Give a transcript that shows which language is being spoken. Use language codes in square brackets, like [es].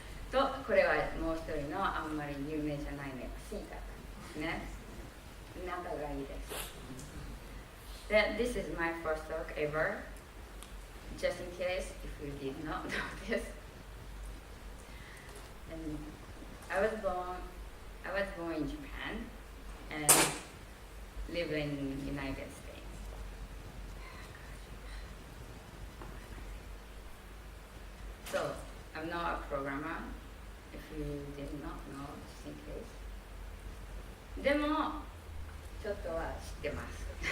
[ja] と、これはもう一人のあんまり有名じゃないね、シータですね。仲がいいです。 [en] で、This is my first talk ever, just in case if you did not know this. And I was born in Japan and live in United States. So I'm not a programmer, if you did not know, just in case. [ja] でもちょっとは知ってます。